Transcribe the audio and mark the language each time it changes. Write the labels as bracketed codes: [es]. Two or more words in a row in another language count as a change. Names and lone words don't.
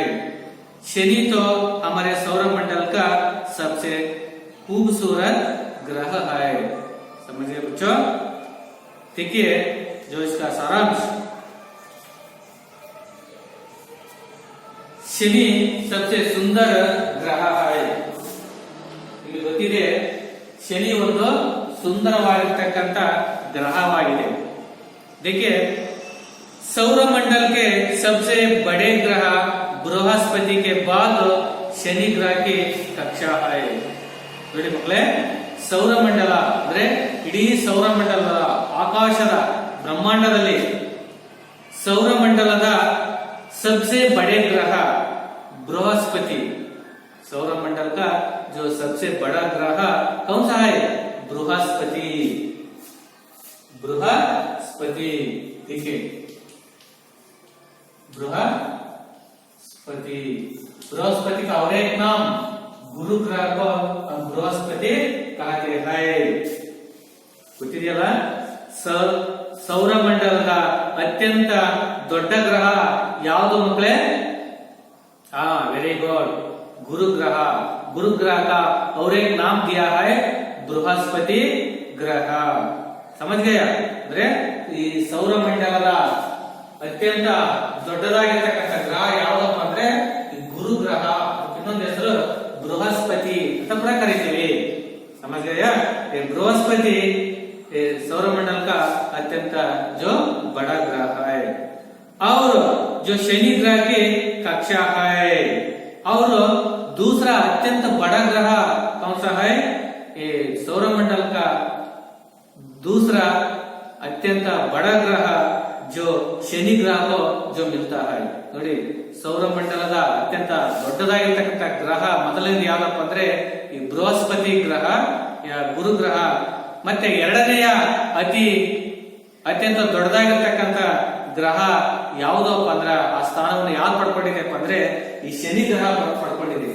[hi] शनि तो हमारे सौरमंडल का सबसे खूबसूरत ग्रह है। समझिए बच्चों, ठीक है। जो इसका सारांश, शनि सबसे सुंदर ग्रह है। [kn] ಇಲ್ಲಿ ಗೊತ್ತಿದೆ, ಶನಿ ಒಂದು ಸುಂದರವಾಗಿರತಕ್ಕಂತ ग्रहवाಗಿದೆ। [hi] देखिए, सौरमंडल के सबसे बड़े ग्रह बृहस्पति के बाद शनि ग्रह की कक्षा है। [kn] ನೋಡಿ ಮಕ್ಕಳೇ, ಸೌರಮಂಡಲ ಅಂದ್ರೆ ಇಡೀ ಸೌರಮಂಡಲದ ಆಕಾಶದ ಬ್ರಹ್ಮಾಂಡದಲ್ಲಿ ಸೌರಮಂಡಲದ [hi] सबसे बड़े ग्रह बृहस्पति। सौरमंडल का जो सबसे बड़ा ग्रह कौन सा है? बृहस्पति। बृहस्पति, देखिए, बृहस्पति। बृहस्पति का और एक नाम गुरु ग्रह को हम बृहस्पति कहते हैं। [kn] ಗೊತ್ತಿದೆಯಲ್ಲ, ಸೌರಮಂಡಲದ ಅತ್ಯಂತ ದೊಡ್ಡ ಗ್ರಹ ಯಾವುದು ಮಕ್ಕಳೇ? [en] very good, [hi] गुरु ग्रह। गुरु ग्रह का और एक नाम दिया है बृहस्पति ಗ್ರಹ. समझ गया? [kn] ಅಂದ್ರೆ ಈ ಸೌರಮಂಡಲದ ಅತ್ಯಂತ ದೊಡ್ಡದಾಗಿರ್ತಕ್ಕಂಥ ಗ್ರಹ ಯಾವ್ದಪ್ಪ ಅಂದ್ರೆ ಗುರು ಗ್ರಹ. ಇನ್ನೊಂದು ಹೆಸರು ಬೃಹಸ್ಪತಿ ಅಂತ ಕೂಡ ಕರಿತೀವಿ. [hi] समझ गया? ये बृहस्पति सौरमंडल का अत्यंत जो बड़ा ग्रह है और जो शनि ग्रह की कक्षा है और दूसरा अत्यंत बड़ा ग्रह कौन सा है? ये सौरमंडल का दूसरा अत्यंत बड़ा ग्रह जो शनि ग्रह को जो मिलता है. [kn] ನೋಡಿ ಸೌರಮಂಡಲದ ಅತ್ಯಂತ ದೊಡ್ಡದಾಗಿರ್ತಕ್ಕಂಥ ಗ್ರಹ ಮೊದಲನೇದು ಯಾವ್ದಪ್ಪ ಅಂದ್ರೆ ಈ ಬೃಹಸ್ಪತಿ ಗ್ರಹ, ಗುರು ಗ್ರಹ. ಮತ್ತೆ ಎರಡನೆಯ ಅತ್ಯಂತ ದೊಡ್ಡದಾಗಿರ್ತಕ್ಕಂಥ ಗ್ರಹ ಯಾವುದಪ್ಪ ಅಂದ್ರ ಆ ಸ್ಥಾನವನ್ನು ಯಾವ್ದು ಪಡ್ಕೊಂಡಿದೆಪ್ಪ ಅಂದ್ರೆ ಈ ಶನಿ ಗ್ರಹ ಪಡ್ಕೊಂಡಿದೆ.